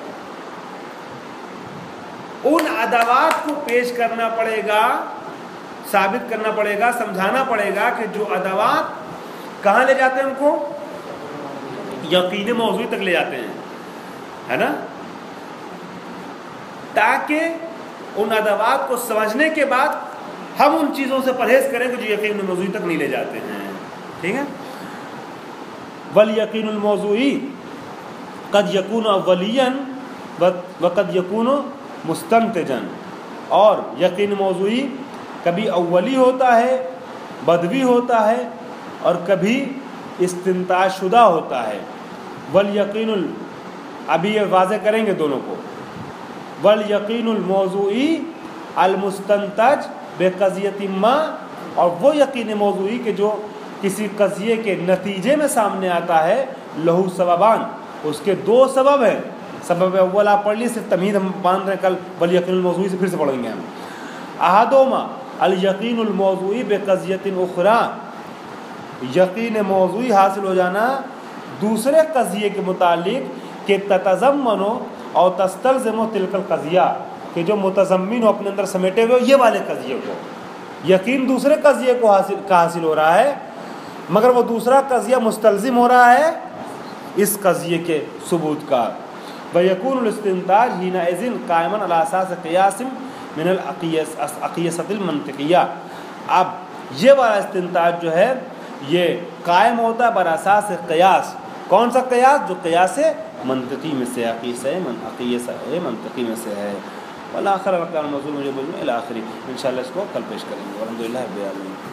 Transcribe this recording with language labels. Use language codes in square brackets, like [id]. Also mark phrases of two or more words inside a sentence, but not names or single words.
[ur] ان ادوات کو پیش کرنا پڑے گا ثابت کرنا پڑے گا سمجھانا پڑے گا کہ جو ادوات کہاں لے جاتے ہیں ان کو یقین موضوعی تک لے جاتے ہیں ہے نا تاکہ ان ادوات کو سمجھنے کے بعد ہم ان چیزوں سے پرہیز کریں کہ جو یقین موضوعی تک نہیں لے جاتے ہیں. ٹھیک ہے. [ar] والیقین الموضوعی قد یکون اولیاً وقد یکون مستنتجاً [ur] اور یقین موضوعی کبھی اولی ہوتا ہے بدوی ہوتا ہے اور کبھی استنتاج شدہ ہوتا ہے. والیقین ابھی یہ واضح کریں گے دونوں کو. [ar] والیقین الموضوعی المستنتج بقضیۃ ما، [ur] اور وہ یقین موضوعی کہ جو کسی قضیے کے نتیجے میں سامنے آتا ہے، [ar] لہو سببان، [ur] اس کے دو سبب ہیں. سبب اول آپ پڑھ لی، صرف تمہید ہم باندھ رہے ہیں کل [ar] والیقین الموضوعی [ur] سے پھر سے پڑھیں گے ہم. [ar] احدہما الیقین الموضوعی بقضیۃ اخری، [ur] یقین موضوعی حاصل ہو جانا دوسرے قضیے کے متعلق کہ تتضمن اور [ar] تستلزم تلک القضیہ، [ur] کہ جو متضمن ہو اپنے اندر سمیٹے ہوئے یہ والے قضیے کو. یقین دوسرے قضیے کو حاصل ہو رہا ہے، مگر وہ دوسرا قضیہ مستلزم ہو رہا ہے اس قضیے کے ثبوت کا. [ar] وَيَكُونُ الاستنتاج حِينَئِذٍ قائمًا عَلَى أَسَاسِ قِيَاسٍ مِنَ الْأَقِيَسَةِ الْمَنْطِقِيَّةِ. [ur] اب یہ والا استنتاج جو ہے یہ قائم ہوتا ہے بر اساس قیاس. کون سا قیاس؟ جو قیاس منطقی میں سے، عقیسہ منطقی میں سے ہے. [ar] والآخر ارکان الموضوع [ur] مجھے [ar] الی آخری. [ur] انشاءاللہ اس کو کل پیش کریں گے.